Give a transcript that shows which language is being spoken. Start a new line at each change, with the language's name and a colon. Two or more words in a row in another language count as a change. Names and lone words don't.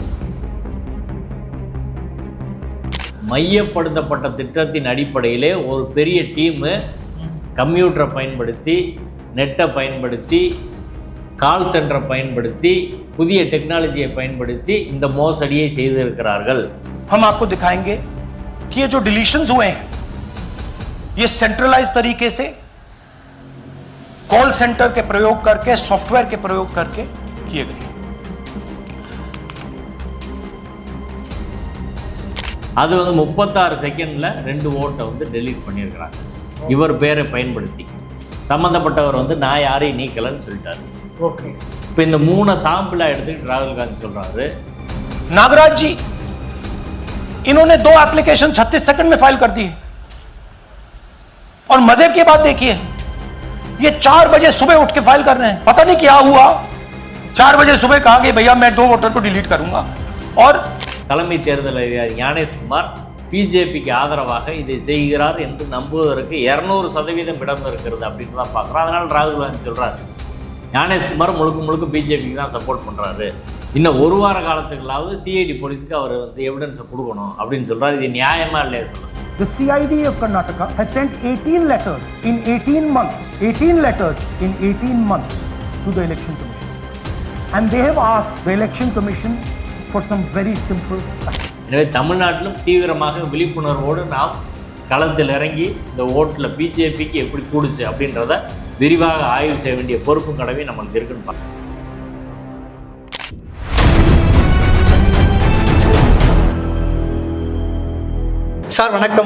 Tamil: மையப்படுத்தப்பட்ட திட்டத்தின் அடிப்படையிலே ஒரு பெரிய
English: team computer
Tamil: பயன்படுத்தி, நெட்டை பயன்படுத்தி,
English: call centre
Tamil: பயன்படுத்தி, புதிய டெக்னாலஜியை பயன்படுத்தி இந்த மோசடியை செய்திருக்கிறார்கள்.
Hindi: हम आपको दिखाएंगे कि ये जो डिलीशंस हुए हैं ये सेंट्रलाइज तरीके से
English: call centre
Hindi: के प्रयोग करके, सॉफ्टवेयर के प्रयोग करके किए गए.
Tamil: அது 36 செகண்டில் 2 ஓட்டை டெலீட் பண்ணியிருக்கிறாங்க. இவர் பேரை பயன்படுத்தி சம்மந்தப்பட்டவர் நான் யாரையும் நீக்கலன்னு சொல்லிட்டாரு. ஓகே, இப்போ இந்த 3 சாம்பிளாக எடுத்துக்கிட்டு ராகுல் காந்தி சொல்கிறாரு,
Hindi: नागराज जी इन्होंने 2 एप्लीकेशन 36 सेकंड में फाइल कर दी है. और मजे की बात देखिए, ये 4 बजे सुबह उठ के फाइल कर रहे हैं. पता नहीं क्या हुआ, 4 बजे सुबह कहा कि भैया मैं 2 वोटर को डिलीट करूंगा. और
Tamil: தலைமை தேர்தல் அதிகாரி ஞானேஷ்குமார் பிஜேபிக்கு ஆதரவாக இதை செய்கிறார் என்று நம்புவதற்கு 200% இடம் இருக்கிறது அப்படின்னு தான் பார்க்குறோம். அதனால் ராகுல் காந்தி சொல்கிறார், ஞானேஷ்குமார் முழுக்க பிஜேபிக்கு தான் சப்போர்ட் பண்ணுறாரு, இன்னும் 1 வார காலத்துக்குள்ளாவது
English: CID police
Tamil: அவர் எவிடன்ஸை கொடுக்கணும் அப்படின்னு சொல்கிறார். இது நியாயமா இல்லையா சொல்லுங்கள்.
English: The CID of Karnataka has sent 18 letters in 18 months, 18 letters in 18 months to the Election Commission. And they have asked the Election Commission for some very simple facts.
Tamil: எனவே தமிழ்நாட்டிலும் தீவிரமாக விழிப்புணர்வோடு நாம் களத்தில் இறங்கி இந்த ஓட்டில் பிஜேபிக்கு எப்படி கூடுச்சு அப்படின்றத விரிவாக ஆய்வு செய்ய வேண்டிய பொறுப்பும் கடமை நம்மளுக்கு இருக்குன்னு பார்க்கணும். சார் வணக்கம்.